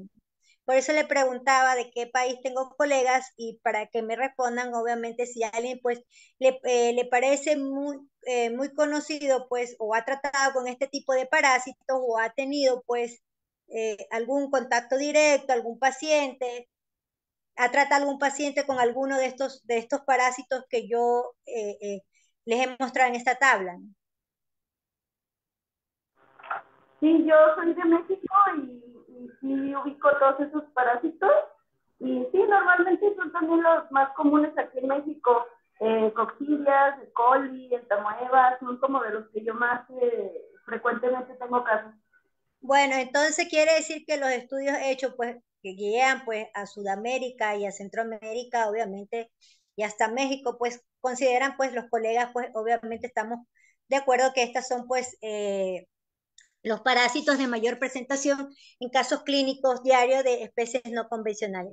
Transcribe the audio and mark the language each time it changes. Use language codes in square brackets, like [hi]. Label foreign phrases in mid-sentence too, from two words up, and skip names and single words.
[es] Por eso le preguntaba de qué país tengo colegas y para que me respondan, obviamente, si a alguien pues le parece muy conocido pues o ha tratado con este tipo de parásitos o ha tenido pues algún contacto directo, algún paciente, ha tratado algún paciente con alguno de estos parásitos que yo les he mostrado en esta tabla, ¿no? Sí, yo soy de México y sí ubico todos esos parásitos. Y sí, normalmente son también los más comunes aquí en México. Coccidias, E. coli, entamoeba, son como de los que yo más frecuentemente tengo casos. Bueno, entonces quiere decir que los estudios hechos, pues, que guían, pues, a Sudamérica y a Centroamérica, obviamente, y hasta México, pues, consideran, pues, los colegas, pues, obviamente estamos de acuerdo que estas son, pues, los parásitos de mayor presentación en casos clínicos diarios de especies no convencionales.